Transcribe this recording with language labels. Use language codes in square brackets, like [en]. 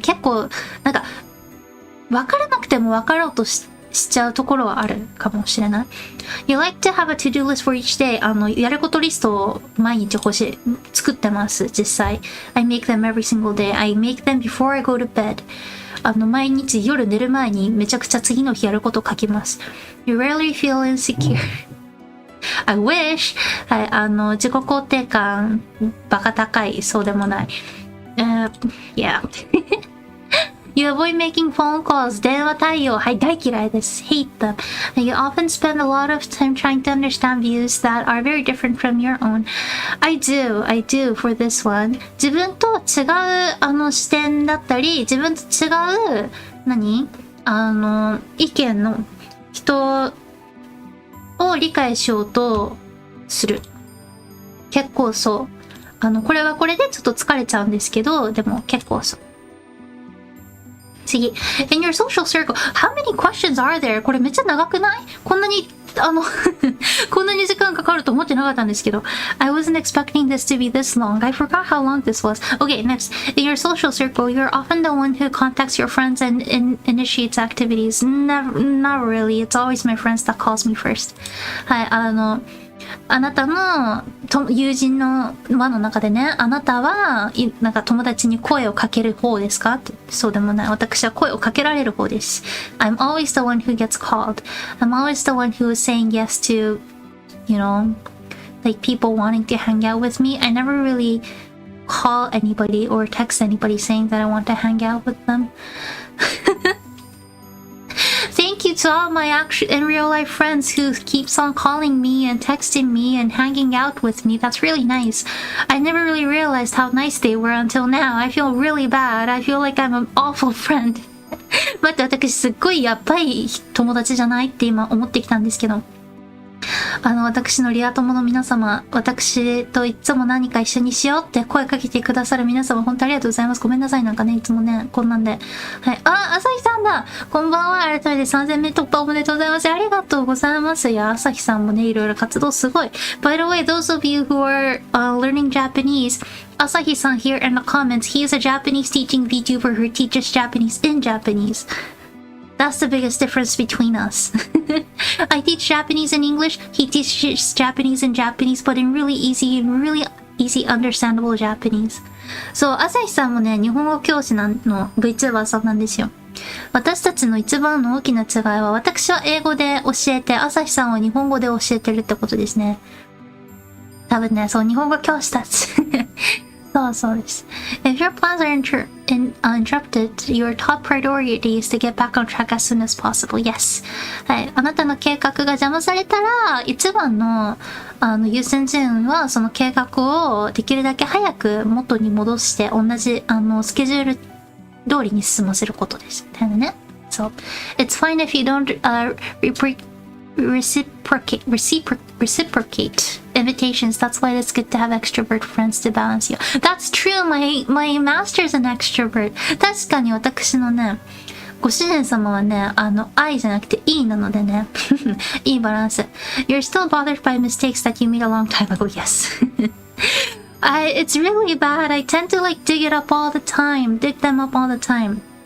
[ja] 結構、なんか、分からなくても分かろうとしちゃうところはあるかもしれない。 [en] You like to have a to-do list for each day. [ja] やることリストを毎日作ってます、実際。 [en] I make them every single day. I make them before I go to bed. [ja] 毎日夜寝る前にめちゃくちゃ次の日やること書きます。 [en] You rarely feel insecure. I wish. [ja] はい、自己肯定感バカ高い、そうでもない。 [en] Yeah. You avoid making phone calls. [ja] 電話対応。はい、大嫌いです。 [en] hate them. You often spend a lot of time trying to understand views that are very different from your own. I do for this one. [ja] 自分と違う視点だったり、自分と違う意見の人を理解しようとする。結構そう。これはこれでちょっと疲れちゃうんですけど、でも結構そう。次。 [en] In your social circle, how many questions are there? [ja] これめっちゃ長くない？こんなに、こんなに時間かかると思ってなかったんですけど。 [en] I wasn't expecting this to be this long. I forgot how long this was. Okay, next. In your social circle, you're often the one who contacts your friends and initiates activities. Not really. It's always my friends that calls me first. [ja] はい、あなたの友人の輪の中でね、あなたはなんか友達に声をかける方ですかって。そうでもない。私は声をかけられる方です。 [en] I'm always the one who gets called. I'm always the one who is saying yes to, like people wanting to hang out with me. I never really call anybody or text anybody saying that I want to hang out with them. Thank you to all my in real life friends who keeps on calling me and texting me and hanging out with me. That's really nice. I never really realized how nice they were until now. I feel really bad. I feel like I'm an awful friend. [ja] 待って、私すっごいやばい友達じゃないって今思ってきたんですけど。私のリア友の皆様、私といつも何か一緒にしようって声かけてくださる皆様、本当ありがとうございます。ごめんなさい、なんかね、いつもね、こんなんで。はい。朝日さんだ！こんばんは。改めて3000名突破おめでとうございます。ありがとうございます。いや、朝日さんもね、いろいろ活動すごい。 [en] By the way, those of you who are learning Japanese, Asahi-san here in the comments, he is a Japanese teaching VTuber who teaches Japanese in Japanese.That's the biggest difference between us. I teach Japanese in English, he teaches Japanese in Japanese, but in really easy understandable Japanese. [ja] そう、朝日さんもね、日本語教師の Vtuber さんなんですよ。私たちの一番の大きな違いは、私は英語で教えて、朝日さんは日本語で教えてるってことですね。多分ね、そう、日本語教師たち。そうです。 [en] If your plans are interrupted, your top priority is to get back on track as soon as possible. Yes. [ja] はい。あなたの計画が邪魔されたら、一番の、優先順位は、その計画をできるだけ早く元に戻して、同じ、スケジュール通りに進ませることです。みたいなね。 [en] So, it's fine if you don't, reciprocate invitations. That's why it's good to have extrovert friends to balance you. That's true. My master's an extrovert. [ja] 確かに私のね、ご主人様はね、I じゃなくて E なのでね、いいバランス。 [en] You're still bothered by mistakes that you made a long time ago. Yes. It's really bad. I tend to like dig them up all the time.